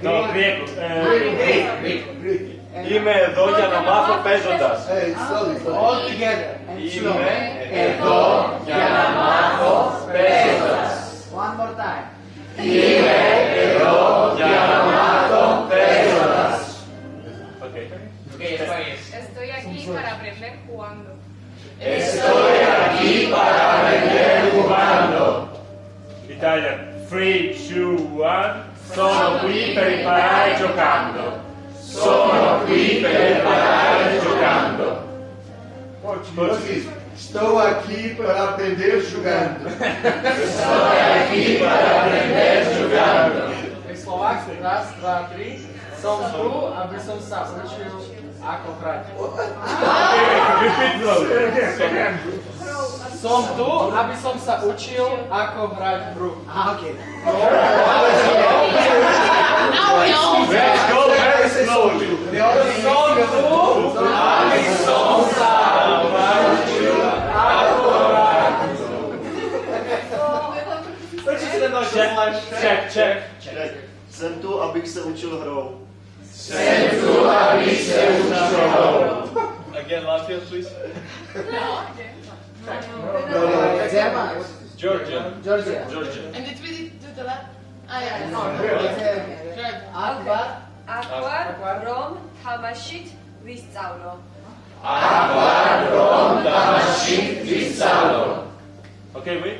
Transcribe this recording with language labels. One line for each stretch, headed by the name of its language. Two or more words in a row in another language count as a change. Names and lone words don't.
English: No, Greek.
Greek: Είμαι εδώ για να μάθω παίζοντας.
English: Hey, slowly. All together.
Greek: Είμαι εδώ για να μάθω παίζοντας.
English: One more time.
Greek: Είμαι εδώ για να μάθω παίζοντας.
English: Okay.
Spanish: Estoy aquí para aprender jugando. Estoy aquí para aprender jugando.
English: Italian. 3, 2, 1.
Italian: Sono qui per imparare giocando. Sono qui per imparare giocando.
Portuguese: Português. Estou aqui para aprender jogando. Estou aqui para aprender jogando. Em Slováquio,
Slovak: raz, dva, tri. Som tu, aby som sa učil ako hrať.
English: Repeat slowly.
Slovak: Som tu, aby som sa učil ako hrať hru.
English: Okay. Let's go very slowly.
Slovak: Som tu, aby som sa učil ako hrať hru.
English: Check.
Czech: Jsem tu, abych se učil hrou. Jsem tu, abych se učil hrou.
English: Again, Latvia, please. No, Georgia. Georgia. Georgia. And did we do the last? Ah, yeah. Georgia. Aqua, Rom, Hamashit, Visaulo. Okay, wait.